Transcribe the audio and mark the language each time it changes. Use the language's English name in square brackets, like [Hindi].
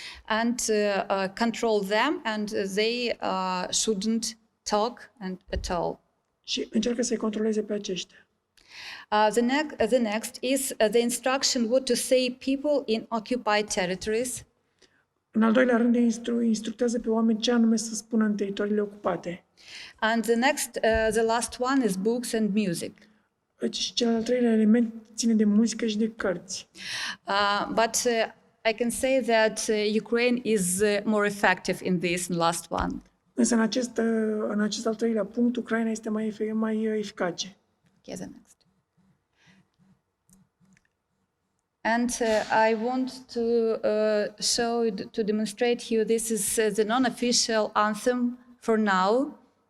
[English] And control them, and they shouldn't talk at all. [Romanian] Și încearcă să-i controleze pe aceștia. [English] The next is the instruction what to say people in occupied territories. [Romanian] În al doilea rând, instructează pe oameni ce anume să spună în teritoriile ocupate. [English] And the last one is books and music. [Romanian] Și cel al treilea element ține de muzică și de cărți. [English] But I can say that Ukraine is more effective in this last one. [Romanian] Însă în acest al treilea punct, Ucraina este mai eficace. [English] Okay, the next. And I want to demonstrate you this is the non-official anthem for now.